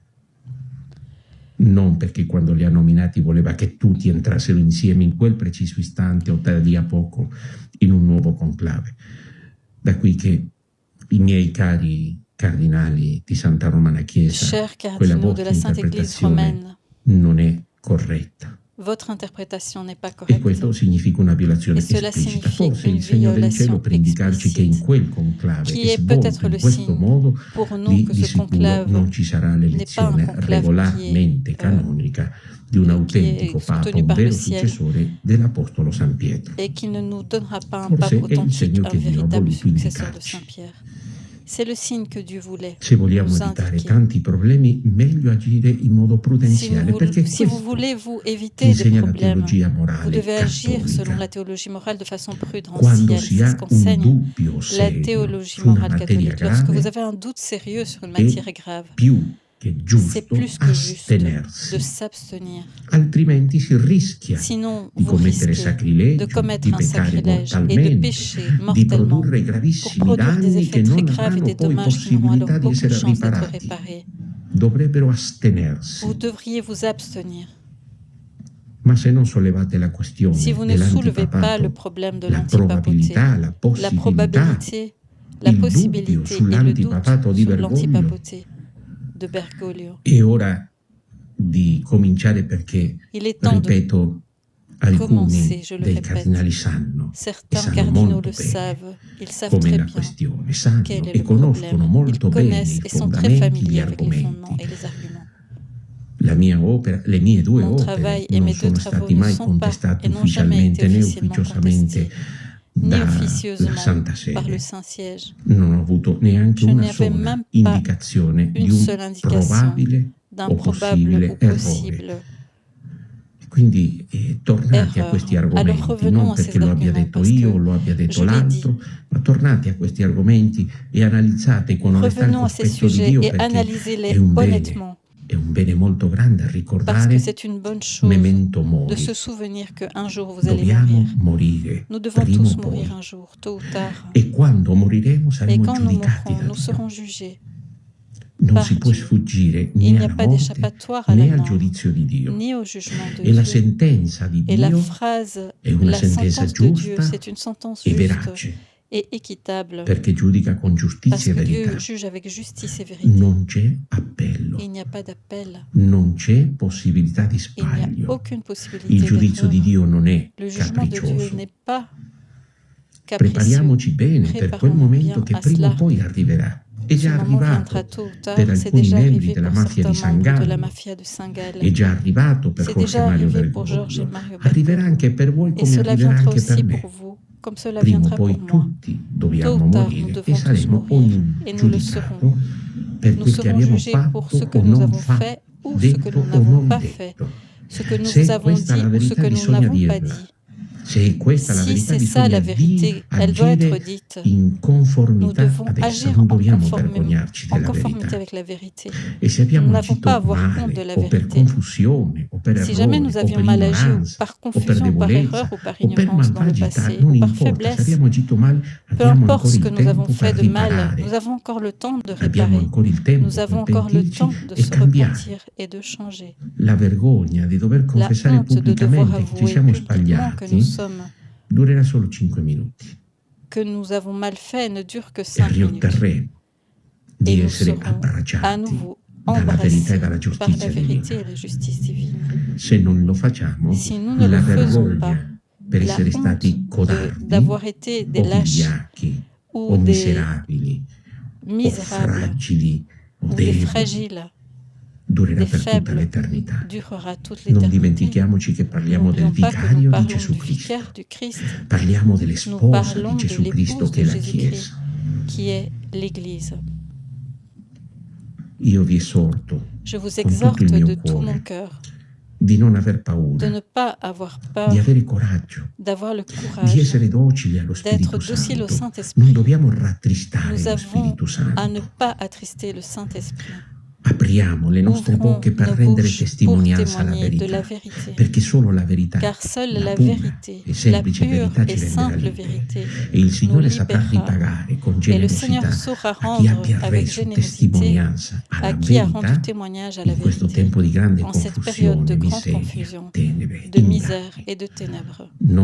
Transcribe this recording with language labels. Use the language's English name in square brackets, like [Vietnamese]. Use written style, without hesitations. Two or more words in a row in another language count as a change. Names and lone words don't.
[Italian] Non perché quando li ha nominati voleva che tutti entrassero insieme in quel preciso istante o da lì a poco in un nuovo conclave. Da qui che i miei cari cardinali di Santa Romana Chiesa, quella vostra interpretazione non è corretta. [French] Votre interprétation n'est pas [Italian] E [French] correcte. [Italian] questo significa una violazione esplicita. Forse il segno del cielo per indicarci che in quel conclave è svolto in questo modo, lì di sicuro non ci sarà l'elezione regolarmente canonica di un autentico Papa, un vero successore dell'Apostolo San Pietro. [French] Et qui ne nous donnera pas un pape [Italian] Forse è il segno [French] authentique, un [Italian] che Dio ha [French] véritable [Italian] voluto [French] successeur de [Italian] indicarci. [French] Saint-Pierre. C'est le signe que Dieu voulait [Italian] Se vogliamo [French] nous [Italian] evitare [French] indiquer. [Italian] tanti problemi, meglio agire in modo prudenziale, perché [French] Si vous [Italian] questo [French] voulez vous éviter des [Italian] insegna la [French] problèmes, [Italian] teologia [French] vous [Italian] morale [French] devez agir selon [Italian] cattolica. [French] la théologie morale de façon [Italian] Quando [French] prudentielle. [Italian] si [French] C'est ce [Italian] ha un [French] qu'enseigne [Italian] dubbio [French] la [Italian] serio [French] théologie [Italian] su una [French] morale [Italian] materia [French] catholique. Lorsque vous [Italian] grave, [French] avez un doute sérieux sur une [Italian] è [French] matière grave, [Italian] più [French] c'est plus que juste de s'abstenir. [Italian] Altrimenti si rischia [French] Sinon, [Italian] di [French] vous [Italian] commettere [French] risquez de [Italian] sacrilegio, [French] commettre [Italian] di [French] un [Italian] peccare [French] sacrilège et de [Italian] mortalmente, [French] pécher [Italian] di [French] mortellement [Italian] produrre [French] pour [Italian] gravissimi [French] produire des [Italian] danni [French] effets [Italian] che [French] très [Italian] non [French] graves et [Italian] avranno [French] des [Italian] poi [French] dommages qui n'auront alors [Italian] possibilità di [French] aucune [Italian] essere [French] chance d'être [Italian] riparati. [French] réparés. [Italian] Dovrebbero [French] Vous [Italian] astenersi. [French] devriez vous abstenir. [Italian] Ma se non sollevate la [French] Si [Italian] questione [French] vous ne soulevez pas le [Italian] dell'antipapato, [French] problème de [Italian] la [French] l'antipapauté, [Italian] probabilità, la [French] la [Italian] possibilità, [French] probabilité, la [Italian] il dubbio [French] possibilité et le doute [Italian] sull'antipapato di [French] sur [Italian] Bergoglio, [French] l'antipapauté de Bergoglio, [Italian] è ora di cominciare perché, [French] il est temps de [Italian] ripeto, [French] commencer, [Italian] alcuni [French] je le [Italian] dei [French] répète. [Italian] cardinali sanno e [French] Certains [Italian] sanno [French] cardinaux [Italian] molto [French] le [Italian] bene [French] savent, ils savent [Italian] com'è [French] très [Italian] la [French] bien [Italian] questione, [French] quel [Italian] sanno [French] est [Italian] e [French] le [Italian] conoscono [French] problème. [Italian] molto [French] Ils [Italian] bene [French] connaissent [Italian] i [French] et sont très [Italian] fondamenti, gli [French] familiers avec les fondements [Italian] argomenti. [French] et les arguments. [Italian] La mia opera, le mie due [French] Mon [Italian] opere [French] travail et [Italian] non [French] mes deux [Italian] sono [French] travaux [Italian] stati [French] ne [Italian] mai [French] sont pas [Italian] contestati [French] et n'ont jamais été [Italian] ufficialmente né [French] officiellement [Italian] ufficiosamente [French] contestés, ni [Italian] dalla [French] officieusement [Italian] Santa [French] par le [Italian] Sede. [French] Saint-Siège. [Italian] Non ho avuto neanche [French] Je [Italian] una [French] n'avais [Italian] sola [French] même pas [Italian] indicazione di [French] une [Italian] un [French] seule indication [Italian] probabile [French] d'un [Italian] o [French] probable [Italian] possibile [French] ou [Italian] errore. [French] possible [Italian] Quindi tornate a questi [French] erreur. Alors [Italian] argomenti, [French] revenons [Italian] non [French] à ces [Italian] perché lo abbia [French] arguments [Italian] detto [French] parce [Italian] io o [French] que [Italian] lo abbia detto [French] je l'ai dit. [Italian] l'altro, ma tornate a questi argomenti e analizzate con onestà il [French] Revenons à ces [Italian] cospetto di [French] sujets [Italian] Dio [French] et [Italian] perché [French] analysez-les [Italian] è un [French] honnêtement, [Italian] bene molto grande [French] parce que [Italian] ricordare [French] c'est une bonne chose [Latin] memento [French] de [Latin] mori. [French] se souvenir qu'un jour vous allez [Italian] Dobbiamo [French] mourir. [Italian] morire [French] Nous devons [Italian] prima o [French] tous [Italian] poi. [French] mourir un jour, tôt ou tard. [Italian] E quando moriremo [French] Et [Italian] saremo [French] quand nous [Italian] giudicati [French] mourrons, [Italian] da [French] nous [Italian] Dio. [French] serons jugés [Italian] Non [French] par [Italian] si può [French] Dieu. [Italian] sfuggire [French] Il [Italian] né [French] n'y a [Italian] alla [French] pas [Italian] morte [French] d'échappatoire à la [Italian] né al [French] mort, [Italian] giudizio di Dio. [French] ni au jugement de [Italian] E la [French] Dieu. [Italian] sentenza di [French] Et la [Italian] Dio [French] phrase, [Italian] è una [French] la [Italian] sentenza [French] sentence de Dieu, [Italian] giusta [French] c'est une sentence [Italian] e [French] juste [Italian] verace, [French] et équitable, [Italian] perché giudica con [French] parce [Italian] giustizia e [French] que Dieu [Italian] verità. [French] juge avec justice et vérité. [Italian] Non c'è appello, [French] Il n'y a pas d'appel, [Italian] non c'è possibilità di [French] il n'y a [Italian] sbaglio. [French] aucune [Italian] Il [French] possibilité [Italian] giudizio di [French] d'erreur. [Italian] Dio non è [French] Le jugement de Dieu [Italian] capriccioso. [French] n'est pas capricieux. [Italian] Prepariamoci bene per quel [French] Préparons-nous [Italian] momento [French] bien [Italian] che [French] à [Italian] prima o [French] cela. [Italian] poi arriverà. È [French] Ce [Italian] già [French] moment viendra [Italian] arrivato [French] tôt ou [Italian] per [French] tard, c'est [Italian] alcuni [French] déjà [Italian] membri [French] arrivé [Italian] della [French] pour [Italian] mafia di [French] certains [Italian] San [French] membres de la [Italian] Gallo, [French] mafia de Saint-Gall. [Italian] è già arrivato per [French] C'est [Italian] Jorge [French] déjà [Italian] Mario [French] arrivé pour Georges et [Italian] Bergoglio, [French] Mario [Italian] arriverà [French] Bergoglio. [Italian] anche per voi [French] Et [Italian] come [French] cela [Italian] arriverà [French] viendra [Italian] anche per [French] aussi [Italian] me. [French] pour vous, comme cela [Italian] Prima o [French] viendra [Italian] poi [French] pour moi. [Italian] tutti [French] Tôt [Italian] dobbiamo [French] ou tard, nous [Italian] morire e [French] devons tous [Italian] saremo [French] mourir [Italian] ognuno [French] et nous le [Italian] giudicato [French] serons. [Italian] per [French] Nous [Italian] quel che [French] serons [Italian] abbiamo [French] jugés pour ce [Italian] fatto [French] que [Italian] o [French] nous [Italian] non [French] avons fait ou ce que [Italian] detto [French] nous [Italian] o [French] n'avons [Italian] non [French] pas fait, [Italian] detto. [French] ce que nous vous [Italian] Se [French] avons [Italian] questa è [French] dit [Italian] la [French] ou ce [Italian] verità [French] que nous [Italian] bisogna [French] n'avons pas [Italian] dirla. [French] dit. [Italian] Se questa è la [French] Si [Italian] verità [French] c'est ça [Italian] bisogna [French] la vérité, elle doit être [Italian] agire [French] dite. [Italian] in [French] Nous [Italian] conformità [French] devons [Italian] ad essa, [French] agir [Italian] non [French] en [Italian] dobbiamo vergognarci della [French] conformité [Italian] verità. [French] avec la vérité. [Italian] E se [French] Nous [Italian] abbiamo [French] n'avons pas à [Italian] agito [French] avoir honte de [Italian] male [French] la [Italian] o per [French] vérité. [Italian] confusione o per [French] Si jamais [Italian] errore [French] nous [Italian] o [French] avions [Italian] per [French] mal agi ou [Italian] ignoranza [French] par [Italian] o per [French] confusion, par [Italian] debolezza [French] erreur ou par [Italian] o per [French] ignorance dans le [Italian] malvagità, [French] passé [Italian] non [French] ou par [Italian] importa, se [French] faiblesse, [Italian] abbiamo agito male [French] peu [Italian] abbiamo [French] importe [Italian] ancora [French] ce que [Italian] il [French] nous avons [Italian] tempo [French] fait [Italian] per [French] de mal, [Italian] riparare, [French] nous avons encore le temps de [Italian] abbiamo [French] réparer. [Italian] ancora il tempo [French] Nous avons [Italian] per [French] encore le [Italian] pentirci [French] temps de [Italian] e [French] se [Italian] cambiare. [French] repentir et de changer. [Italian] La vergogna di dover [French] La [Italian] confessare [French] honte de devoir [Italian] pubblicamente che ci [French] avouer [Italian] siamo [French] publiquement que nous [Italian] sbagliati [French] sommes, [Italian] durerà solo 5 minuti [French] que nous avons mal fait ne dure que [Italian] e [French] 5 minutes. [Italian] riotterremo di [French] Et nous [Italian] essere [French] serons à [Italian] abbracciati [French] nouveau [Italian] dalla verità e [French] embrassés [Italian] dalla [French] par la [Italian] giustizia [French] vérité [Italian] divina. [French] et la justice divine. [Italian] Se non lo facciamo, [French] Si nous ne [Italian] la [French] le faisons pas, [Italian] vergogna per [French] la [Italian] essere [French] honte [Italian] stati codardi [French] d'avoir été des [Italian] o [French] lâches [Italian] vigliacchi [French] ou [Italian] o [French] des [Italian] miserabili o [French] misérables [Italian] fragili o [French] ou des [Italian] deboli [French] fragiles, [Italian] durerà [French] des [Italian] per tutta [French] faibles, [Italian] l'eternità. [French] durera toute [Italian] Non [French] l'éternité. [Italian] dimentichiamoci che parliamo del [French] N'oublions pas que nous [Italian] vicario di [French] parlons [Italian] Gesù [French] du [Italian] Cristo. [French] vicaire du Christ, [Italian] Parliamo delle [French] nous [Italian] spose di [French] parlons de [Italian] Gesù Cristo [French] l'épouse [Italian] che [French] de [Italian] è la [French] Jésus-Christ, [Italian] Chiesa. [French] qui est l'Église. [Italian] Io vi esorto [French] Je vous [Italian] con tutto [French] exhorte [Italian] il mio [French] de tout mon [Italian] cuore [French] cœur [Italian] di non aver [French] de [Italian] paura, [French] ne pas avoir [Italian] di [French] peur, [Italian] avere coraggio, [French] d'avoir le [Italian] di [French] courage, [Italian] essere docili allo [French] d'être [Italian] Spirito [French] docile au [Italian] Santo. [French] Saint-Esprit. [Italian] Non dobbiamo rattristare [French] Nous [Italian] lo [French] avons [Italian] Spirito [French] à ne [Italian] Santo. [French] pas attrister le Saint-Esprit. [Italian] Apriamo le nostre [French] Ouvrons [Italian] bocche per [French] nos [Italian] rendere [French] bouches pour [Italian] testimonianza alla [French] témoigner de la [Italian] verità, [French] vérité, [Italian] perché solo la verità, [French] car seule [Italian] la [French] la [Italian] pura [French] vérité, [Italian] e [French] la [Italian] semplice [French] pure [Italian] verità ci [French] et [Italian] renderà [French] simple [Italian] liberi. [French] vérité [Italian] E il [French] nous [Italian] Signore saprà [French] libérera. [Italian] ripagare con [French] Et le Seigneur [Italian] generosità [French] saura [Italian] a chi [French] rendre [Italian] abbia [French] avec [Italian] reso [French] générosité [Italian] testimonianza [French] à [Italian] alla [French] qui a rendu [Italian] verità [French] témoignage à la [Italian] in questo [French] vérité [Italian] tempo di grande [French] en cette période de [Italian] confusione, [French] grande [Italian] miseria, [French] confusion, [Italian] tenebre, [French] de misère [Italian] inganni. [French] et de ténèbres, [Italian] Non